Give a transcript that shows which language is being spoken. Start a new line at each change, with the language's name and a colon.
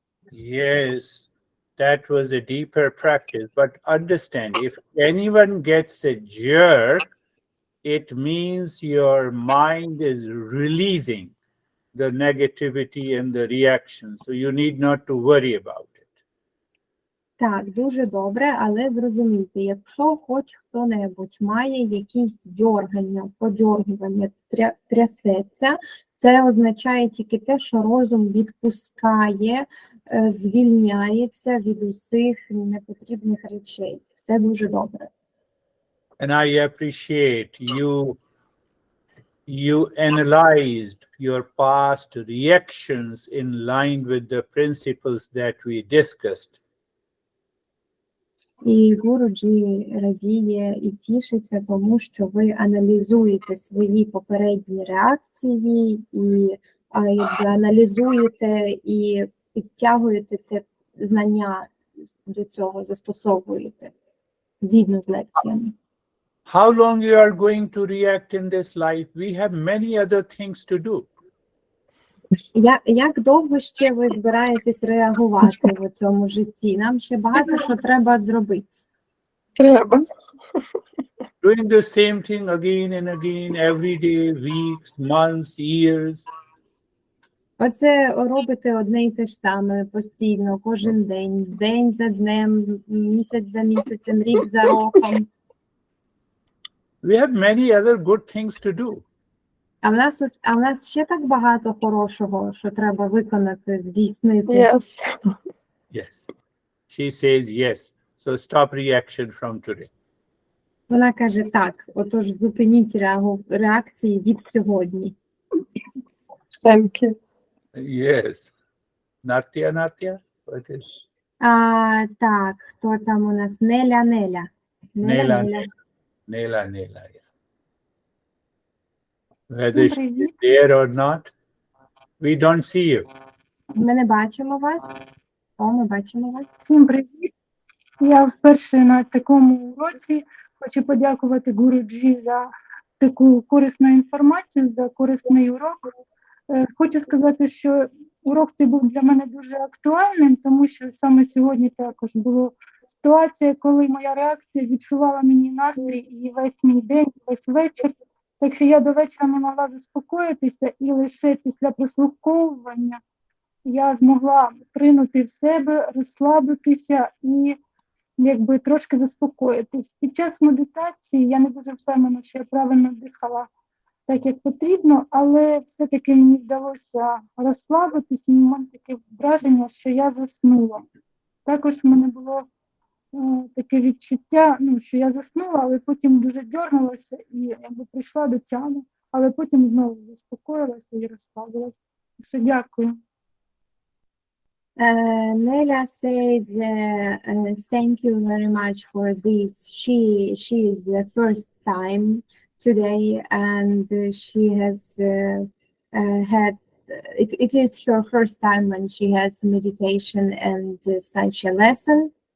English: Yes, that was a deeper practice. But understand, if anyone gets a jerk, it means your mind is releasing the negativity and the reaction. So you need not to worry about it.
Ukrainian: Так, дуже добре, але зрозумійте, якщо хоч хто-небудь має якісь дьоргання, подьоргування, трясеться, це означає тільки те, що розум відпускає, звільняється від усіх непотрібних речей. Все дуже добре.
English: And I appreciate you analyzed your past reactions in line with the principles that we discussed.
Ukrainian: І Гуруджі радіє і тішиться тому, що ви аналізуєте свої попередні реакції і аналізуєте і підтягуєте це знання до цього, застосовуєте згідно з лекціями.
English: How long you are going to react in this life? We have many other things to do.
Ukrainian: Як довго ще ви збираєтесь реагувати в цьому житті? Нам ще багато що треба зробити. Треба.
English: Doing the same thing again and again, every day, weeks, months, years.
Ukrainian: Оце робите одне і те ж саме постійно, кожен день, день за днем, місяць за місяцем, рік за роком.
English: We have many other good things to do.
Ukrainian: А в нас ще так багато хорошого, що треба виконати, здійснити.
English: Yes. Yes. She says yes. So stop reaction from today.
Ukrainian: Вона каже так, отож зупиніть реакції від сьогодні.
English: Thank you. Yes. Natya? What is?
Ukrainian: Так, хто там у нас? Неля.
English: Nela, yeah. Whether she's there or not, we don't see you.
Ukrainian: Ми не бачимо вас. Ми бачимо вас. Всім привіт! Я вперше на такому уроці. Хочу подякувати Гуруджі за таку корисну інформацію, за корисний урок. Хочу сказати, що урок цей був для мене дуже актуальним, тому що саме сьогодні також була ситуація, коли моя реакція відчувала мені настрій і весь мій день, весь вечір. Так що я до вечора не могла заспокоїтися, і лише після прослуховування я змогла прийняти в себе, розслабитися і якби трошки заспокоїтись. Під час медитації я не дуже впевнена, що я правильно дихала так, як потрібно, але все-таки мені вдалося розслабитись, і в мене таке враження, що я заснула. Також в мене було таке відчуття, ну, що я заснула, але потім дуже дьорнулася і якби прийшла до тями, але потім знову заспокоїлася і розслабилася. Все, дякую.
English: Nela says, thank you very much for this. She is the first time today, and she has had. It is her first time when she has meditation and such a lesson.